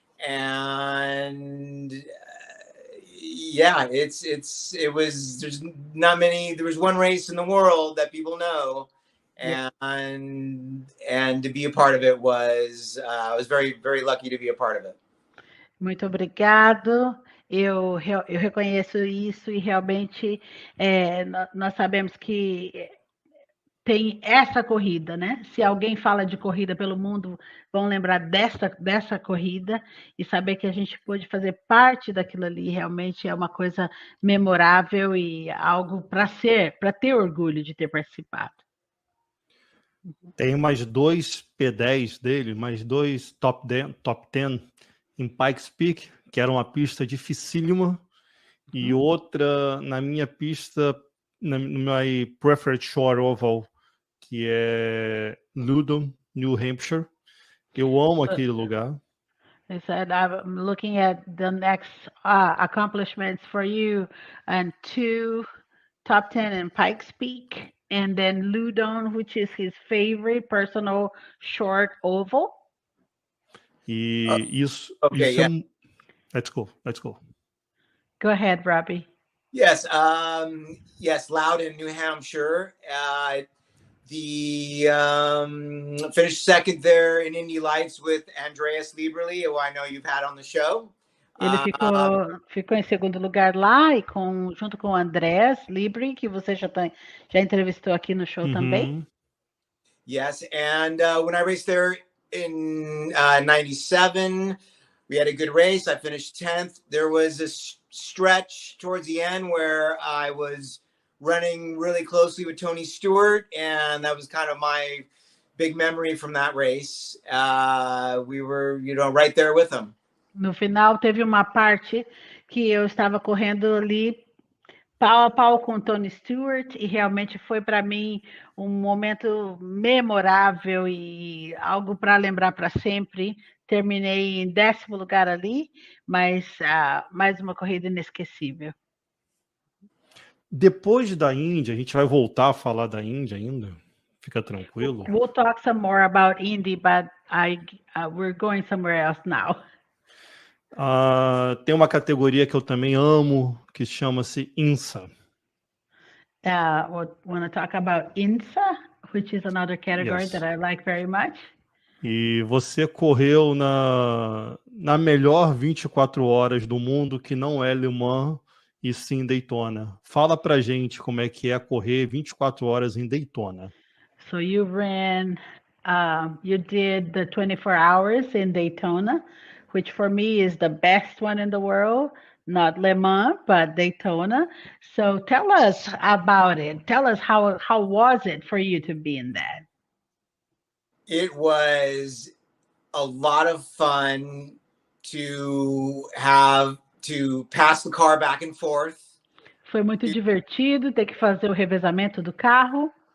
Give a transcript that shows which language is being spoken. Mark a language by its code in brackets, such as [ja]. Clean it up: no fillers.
[en] And yeah, it was. There's not many. There was one race in the world that people know, and to be a part of it was. I was very, very lucky to be a part of it. [pt] Muito obrigado. Eu reconheço isso e realmente nós sabemos que tem essa corrida, né? Se alguém fala de corrida pelo mundo, vão lembrar dessa corrida, e saber que a gente pôde fazer parte daquilo ali realmente é uma coisa memorável e algo para ter orgulho de ter participado. Tem mais 2 P10 dele, mais 2 top 10 em Pikes Peak, que era uma pista dificílima, e outra na minha pista, no [en] my preferred short oval, [pt] que é Loudoun, New Hampshire. Eu amo aquele lugar. [en] He said, I'm looking at the next accomplishments for you, and 2 top 10 in Pikes Peak, and then Loudoun, which is his favorite personal short oval. [pt] E isso, [en] Okay, yeah. Let's go. Go ahead, Robbie. Yes, Loudoun, New Hampshire. Finished second there in Indy Lights with Andreas Lieberli, who I know you've had on the show. [pt] Ele ficou em segundo lugar lá, e junto com o Andreas Lieberli, que você já entrevistou aqui no show também. [en] Yes, and when I raced there in 97, we had a good race. I finished 10th. There was a stretch towards the end where I was running really closely with Tony Stewart, and that was kind of my big memory from that race. We were, right there with him. [pt] No final, teve uma parte que eu estava correndo ali pau a pau com o Tony Stewart, e realmente foi para mim um momento memorável e algo para lembrar para sempre. Terminei em 10º lugar ali, mas mais uma corrida inesquecível. Depois da Índia, a gente vai voltar a falar da Índia ainda. Fica tranquilo. [en] We'll talk some more about Indy, but we're going somewhere else now. [pt] Tem uma categoria que eu também amo, que chama-se INSA. [en] Want to talk about INSA, which is another category that I like very much. [pt] E você correu na melhor 24 horas do mundo, que não é Le Mans, e sim Daytona. Fala pra gente como é que é correr 24 horas em Daytona. [en] So you did the 24 hours in Daytona, which for me is the best one in the world, not Le Mans, but Daytona. So tell us about it. Tell us how was it for you to be in that? It was a lot of fun to pass the car back and forth. [pt] Foi muito divertido ter que fazer o revezamento do carro.